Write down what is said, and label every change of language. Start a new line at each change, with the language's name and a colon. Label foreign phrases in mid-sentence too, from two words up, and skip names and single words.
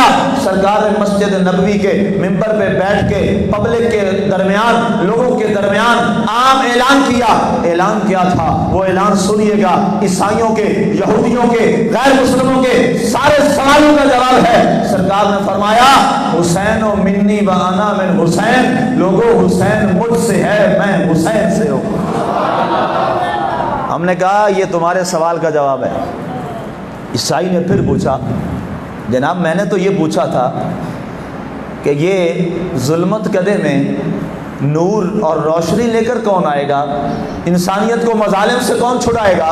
Urdu: سرکار نے مسجد نبوی کے منبر پہ بیٹھ کے پبلک کے درمیان, لوگوں کے درمیان عام اعلان کیا. اعلان کیا تھا وہ اعلان سنیے گا, عیسائیوں کے, یہودیوں کے, غیر مسلموں کے سارے سوالوں کا جواب ہے. سرکار نے فرمایا
Arabic: حسین و منی و انا من حسین,
Urdu: لوگوں حسین مجھ سے ہے, میں حسین سے ہوں. ہم نے کہا یہ تمہارے سوال کا جواب ہے. عیسائی نے پھر پوچھا جناب میں نے تو یہ پوچھا تھا کہ یہ ظلمت کدے میں نور اور روشنی لے کر کون آئے گا, انسانیت کو مظالم سے کون چھڑائے گا؟